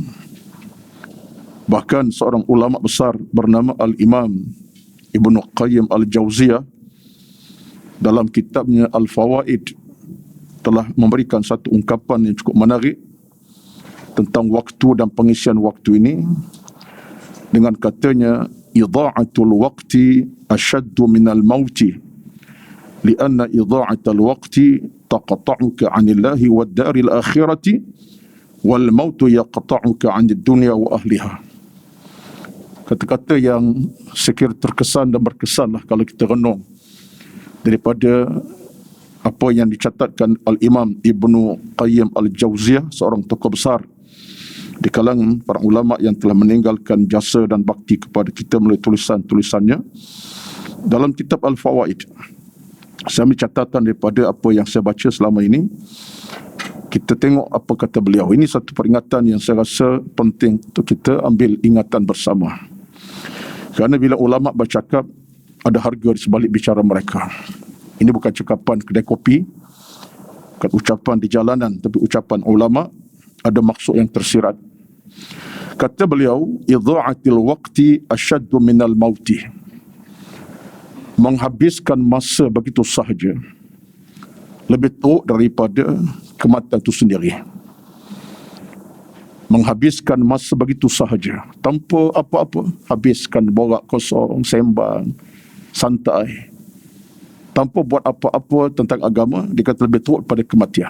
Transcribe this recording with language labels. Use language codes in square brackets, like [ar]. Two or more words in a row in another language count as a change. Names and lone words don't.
[ms] Bahkan seorang ulama besar bernama Al-Imam Ibnu Qayyim Al-Jauziyah dalam kitabnya Al-Fawaid telah memberikan satu ungkapan yang cukup menarik tentang waktu dan pengisian waktu ini dengan katanya, [ar] إضاعة الوقت أشد من الموت لأن إضاعة الوقت تقطعك عن الله والدار الآخرة والموت يقطعك عن الدنيا وأهلها. [ms] Kata-kata yang sekiranya terkesan dan berkesan lah kalau kita renung daripada apa yang dicatatkan Al-Imam Ibnu Qayyim Al-Jauziyah, seorang tokoh besar di kalangan para ulama yang telah meninggalkan jasa dan bakti kepada kita melalui tulisan-tulisannya dalam kitab Al-Fawaid. Saya ambil catatan daripada apa yang saya baca selama ini. Kita tengok apa kata beliau. Ini satu peringatan yang saya rasa penting untuk kita ambil ingatan bersama. Kerana bila ulama bercakap, ada harga di sebalik bicara mereka. Ini bukan cakapan kedai kopi, bukan ucapan di jalanan, tapi ucapan ulama, ada maksud yang tersirat. Kata beliau, [ar] إضاعة الوقت أشد من الموت. [ms] Menghabiskan masa begitu sahaja lebih teruk daripada kematian itu sendiri. Menghabiskan masa begitu sahaja tanpa apa-apa, habiskan borak kosong, sembang, santai, tanpa buat apa-apa tentang agama, dikata lebih teruk pada kematian.